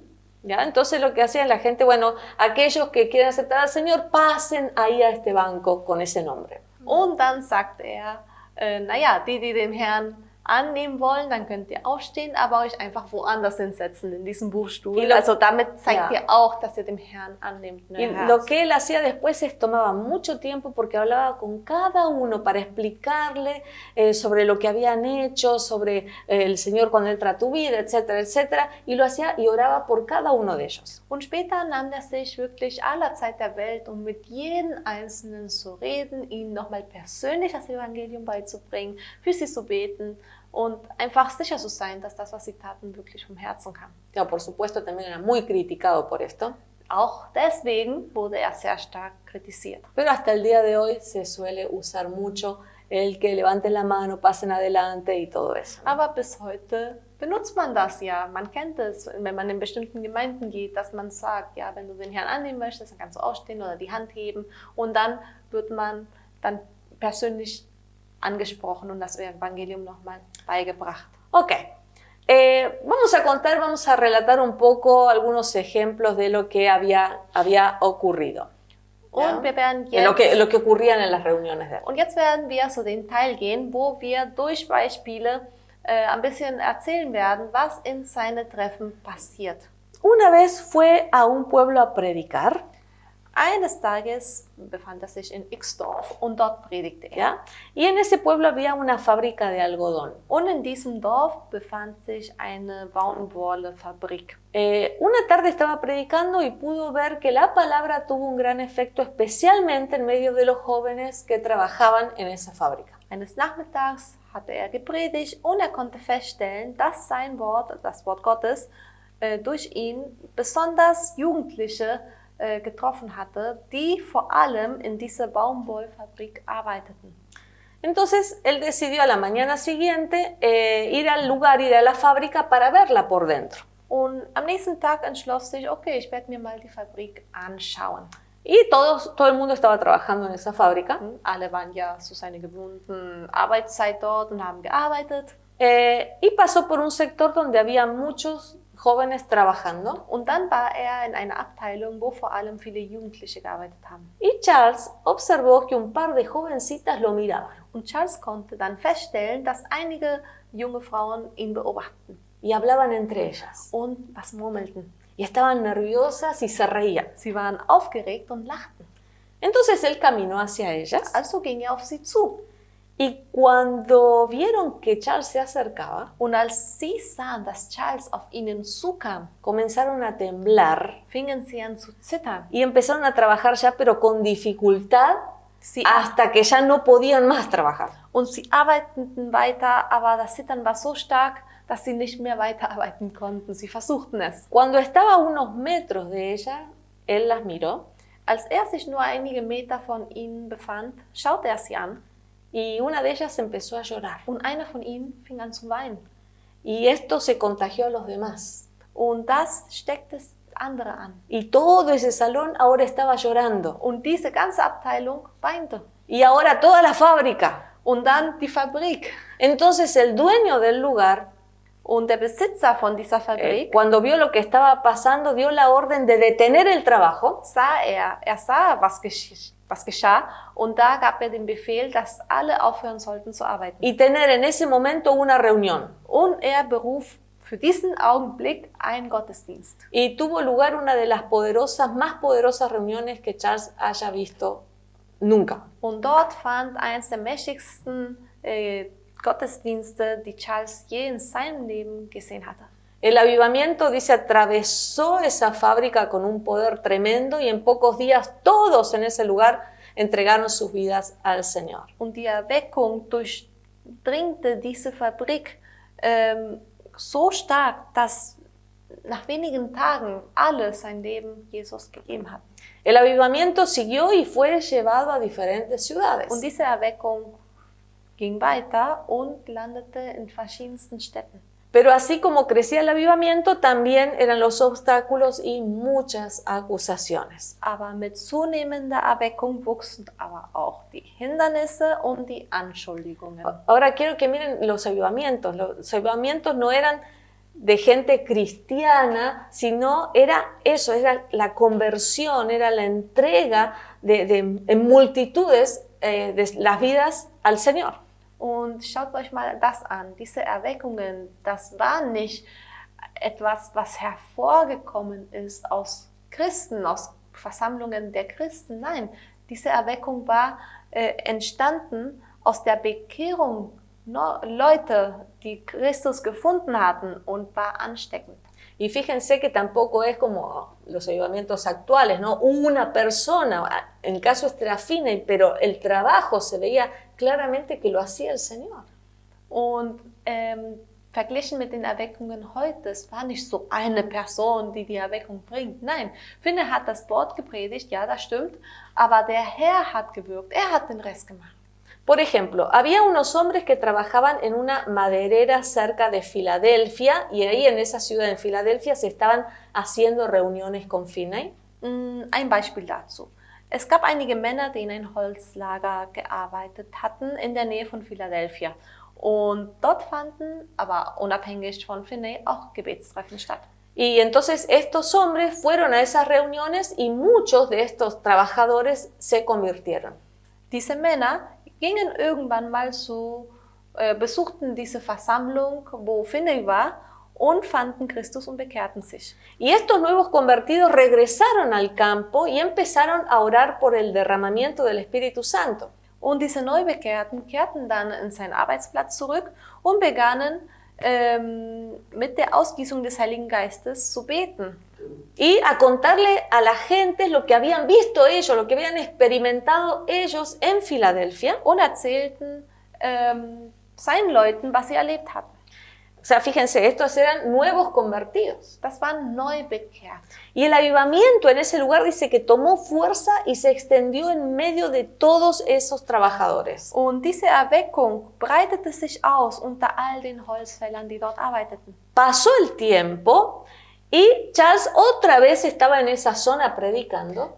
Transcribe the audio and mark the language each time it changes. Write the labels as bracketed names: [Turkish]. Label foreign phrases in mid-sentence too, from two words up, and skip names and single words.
[Spanish] ¿Ya? Entonces lo que hacía la gente, bueno, aquellos que quieren aceptar al Señor, pasen ahí a este banco con ese nombre. [German] Und dann sagte er, naja, die den Herrn annehmen wollen, dann könnt ihr aufstehen, aber euch einfach woanders hinsetzen, in diesem Buchstuhl. Also damit zeigt ihr auch, dass ihr dem Herrn annehmt. [Spanish] Y lo que él hacía después es tomaba mucho tiempo porque hablaba con cada uno para explicarle sobre lo que habían hecho, sobre el Señor cuando Él trató tu vida, etcétera, etcétera, y lo hacía y oraba por cada uno de ellos. [German] Und später nahm er sich wirklich aller Zeit der Welt, um mit jedem Einzelnen zu reden, ihnen nochmal persönlich das Evangelium beizubringen, für sie zu beten, und einfach sicher zu sein, dass das, was sie taten, wirklich vom Herzen kam. Ja, [Spanish] por supuesto, también era muy criticado por esto. [German] Auch deswegen wurde er sehr stark kritisiert. [Spanish] Pero hasta el día de hoy se suele usar mucho el que levanten la mano, pasen adelante y todo eso. [German] Aber bis heute benutzt man das ja. Man kennt es, wenn man in bestimmten Gemeinden geht, dass man sagt, ja, wenn du den Herrn annehmen möchtest, dann kannst du aufstehen oder die Hand heben und dann wird man dann persönlich angesprochen und das Evangelium nochmal beigebracht. [Spanish] Ok, vamos a relatar un poco algunos ejemplos de lo que había ocurrido. [German] Und wir werden jetzt, [Spanish] lo que ocurrían en las reuniones de él. [German] Und jetzt werden wir zu den Teil gehen, wo wir durch Beispiele ein bisschen erzählen werden, was in seinen Treffen passiert. [Spanish] Una vez fue a un pueblo a predicar. [German] Eines Tages befand er sich in Xdorf und dort predigte er. [Spanish] ¿Ya? Y en ese pueblo había una fábrica de algodón. [German] Und in diesem Dorf befand sich eine Baumwollefabrik. [Spanish] Una tarde estaba predicando y pudo ver que la palabra tuvo un gran efecto, especialmente en medio de los jóvenes que trabajaban en esa fábrica. [German] Eines Nachmittags hatte er gepredigt und er konnte feststellen, dass sein Wort, das Wort Gottes, durch ihn besonders Jugendliche getroffen hatte, die vor allem in dieser Baumwollfabrik arbeiteten. [Spanish] Entonces él decidió a la mañana siguiente ir al lugar, ir a la fábrica para verla por dentro. [German] Und am nächsten Tag entschloss sich, okay, ich werde mir mal die Fabrik anschauen. [Spanish] Y todo el mundo estaba trabajando en esa fábrica. [German] Alle waren ja zu seiner gewohnten Arbeitszeit dort und haben gearbeitet. [Spanish] Y pasó por un sector donde había muchos jóvenes trabajando. [German] Und dann war er in einer Abteilung, wo vor allem viele Jugendliche gearbeitet haben. [Spanish] Y Charles observó que un par de jovencitas lo miraban. [German] Und Charles konnte dann feststellen, dass einige junge Frauen ihn beobachten. [Spanish] Y hablaban entre ellas. [German] Und was murmelten. [Spanish] Y estaban nerviosas y se reían. [German] Sie waren aufgeregt und lachten. [Spanish] Entonces él caminó hacia ellas. [German] Also ging er auf sie zu. [Spanish] Y cuando vieron que Charles se acercaba, [German] Und als sie sahen, dass Charles auf ihnen zukam, [Spanish] comenzaron a temblar [German] fingen sie an zu zittern. [Spanish] y empezaron a trabajar ya, pero con dificultad, [German] Sie [Spanish] hasta que ya no podían más trabajar. [German] Und sie arbeiteten weiter, aber das Zittern war so stark, dass sie nicht mehr weiterarbeiten konnten. Sie versuchten es. [Spanish] Cuando estaba a unos metros de ella, él las miró [German] Als er sich nur einige Meter von ihnen befand, schaute er sie an [Spanish] y una de ellas empezó a llorar. [German] und einer von ihnen fing an zu weinen. [Spanish] Y esto se contagió a los demás. [German] Und das steckte andere an. [Spanish] Y todo ese salón ahora estaba llorando. [German] Und diese ganze Abteilung weinte. [Spanish] Y ahora toda la fábrica. [German] Und dann die Fabrik. [Spanish] Entonces el dueño del lugar, [German] Und der Besitzer von dieser Fabrik, [Spanish] cuando vio lo que estaba pasando, dio la orden de detener el trabajo. [German] sah, was geschah. Und da gab er den Befehl, dass alle aufhören sollten zu arbeiten. [Spanish] Y tener en ese momento una reunión. [German] Und er beruf für diesen Augenblick einen Gottesdienst. [Spanish] Y tuvo lugar una de las más poderosas reuniones que Charles haya visto nunca. [German] Und dort fand eines der mächtigsten Gottesdienste, die Charles je in seinem Leben gesehen hatte. [Spanish] El avivamiento, dice, atravesó esa fábrica con un poder tremendo y en pocos días todos en ese lugar entregaron sus vidas al Señor. [German] Und die Erweckung durchdringte diese Fabrik so stark, dass nach wenigen Tagen alle sein Leben Jesus gegeben hatten. [Spanish] El avivamiento siguió y fue llevado a diferentes ciudades. [German] Und diese Erweckung ging weiter und landete in verschiedensten Städten. [Spanish] Pero así como crecía el avivamiento, también eran los obstáculos y muchas acusaciones. [German] Aber mit zunehmender Erweckung wuchsen aber auch die Hindernisse und die Anschuldigungen. [Spanish] Ahora quiero que miren los avivamientos. Los avivamientos no eran de gente cristiana, sino era eso, era la conversión, era la entrega en multitudes de las vidas al Señor. [German] Und schaut euch mal das an. Diese Erweckungen, das war nicht etwas, was hervorgekommen ist aus Christen, aus Versammlungen der Christen. Nein, diese Erweckung war entstanden aus der Bekehrung Leute, die Christus gefunden hatten und war ansteckend. [Spanish] Y fíjense que tampoco es como los avivamientos actuales, ¿no? Una persona, en el caso este era Finney, pero el trabajo se veía claramente que lo hacía el Señor. [German] Und verglichen mit den Erweckungen heute, es war nicht so eine Person, die die Erweckung bringt. Nein, Finney hat das Wort gepredigt, ja, das stimmt, aber der Herr hat gewirkt, er hat den Rest gemacht. [Spanish] Por ejemplo, había unos hombres que trabajaban en una maderera cerca de Filadelfia y ahí en esa ciudad en Filadelfia se estaban haciendo reuniones con Finney. [German] Ein Beispiel dazu. Es gab einige Männer, die in ein Holzlager gearbeitet hatten in der Nähe von Philadelphia. Und dort fanden, aber unabhängig von Finney, auch Gebetstreffen statt. [Spanish] Y entonces estos hombres fueron a esas reuniones y muchos de estos trabajadores se convirtieron. [German] Diese Männer gingen irgendwann mal besuchten diese Versammlung, wo Finney war, und fanden Christus und bekehrten sich. [Spanish] Y estos nuevos convertidos regresaron al campo y empezaron a orar por el derramamiento del Espíritu Santo. [German] Und diese Neubekehrten kehrten dann in seinen Arbeitsplatz zurück und begannen mit der Ausgießung des Heiligen Geistes zu beten. [Spanish] Y a contarle a la gente lo que habían visto ellos, lo que habían experimentado ellos en Filadelfia. [German] Und erzählten seinen Leuten, was sie erlebt hatten. [Spanish] sea, fíjense, estos eran nuevos convertidos. [German] Das waren Neubekehrte. [Spanish] Y el avivamiento en ese lugar dice que tomó fuerza y se extendió en medio de todos esos trabajadores. [German] Und diese Erweckung breitete sich aus unter all den Holzfällern, die dort arbeiteten. [Spanish] Pasó el tiempo y Charles otra vez estaba en esa zona predicando.